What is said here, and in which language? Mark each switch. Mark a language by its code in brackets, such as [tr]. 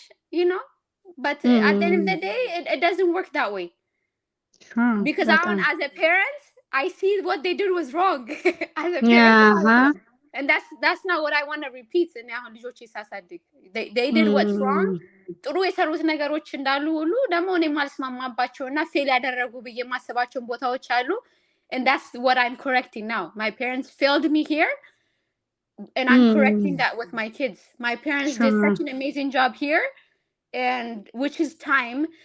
[en] You know, but at the end of the day, it doesn't work that way. Because as a parent, I see what they did was wrong. As a parent, and that's not what I want to repeat. And now they did what's wrong. [am] ጥሩ የሰሩት ነገሮች እንዳሉ ሁሉ ደግሞ እኔ ማልስማማባቸውና ፌል ያደረጉ ብዬ ማሰባቸውን ቦታዎች አሉ. [en] And that's what I'm correcting now. My parents failed me here, and I'm correcting that with my kids. My parents did such an amazing job here, and which is time.